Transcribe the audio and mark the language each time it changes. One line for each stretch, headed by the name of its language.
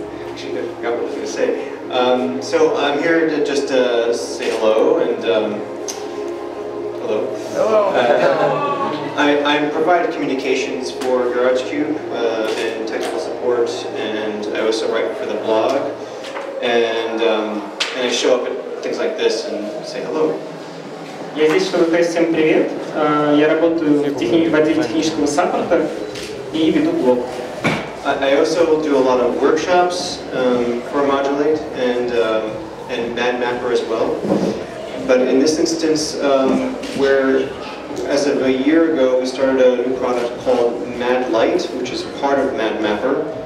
English: Actually, I forgot what I was going to say. So I'm here to just say hello and hello. Hello. I provide communications for GarageCube and technical support, and I also write for the blog, and I show up at things like this and say hello.
Russian: Я здесь, чтобы сказать всем привет. Я работаю в отделе технического саппорта и веду блог.
English: I also do a lot of workshops for Modul8 and MadMapper as well. But in this instance, where as of a year ago, we started a new product called MadLight, which is part of MadMapper.